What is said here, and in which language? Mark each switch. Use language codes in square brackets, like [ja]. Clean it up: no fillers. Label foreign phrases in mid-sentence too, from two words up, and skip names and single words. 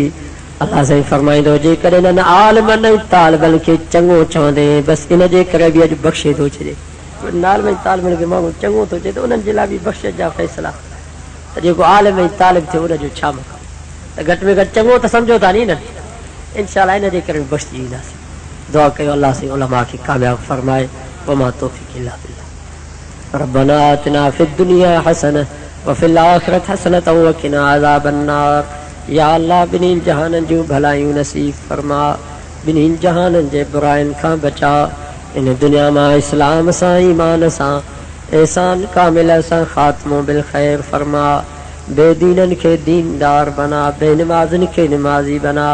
[sd] अल्लाह साईं फरमाईंदो जेकॾहिं हिननि आलिमनि ऐं तालिबनि खे चङो चवंदे बसि इन जे करे बि अॼु बख़्शे थो छॾे। आलिम ऐं तालिबनि खे माण्हू चङो थो चए त उन्हनि जे लाइ बि बख़्शिश जा फ़ैसिला, त जेको आलिम ऐं तालिब थियो उनजो छा मक़ाम, त घटि में घटि चङो त सम्झो था नी न, इंशाअल्लाह इन जे करे बि बख़्शिजी वेंदासीं। दुआ कयो अल्लाह से उलमा की कामयाब फरमाए। [ar] وما توفيق إلا بالله ربنا آتنا في الدنيا حسنة و في الآخرة حسنة و قنا عذاب النار. [sd] या अल्लाह बिन्हीं जहाननि जूं भलायूं नसीब फरमा, बिन्हीं जहाननि जे बुराइनि खां बचा। इन दुनिया मां इस्लाम सां ईमान सां एहसान कामिल सां ख़ात्मो बिल ख़ैर फरमा। बेदीननि खे दीनदार बना, बेनमाज़नि खे नमाज़ी बना।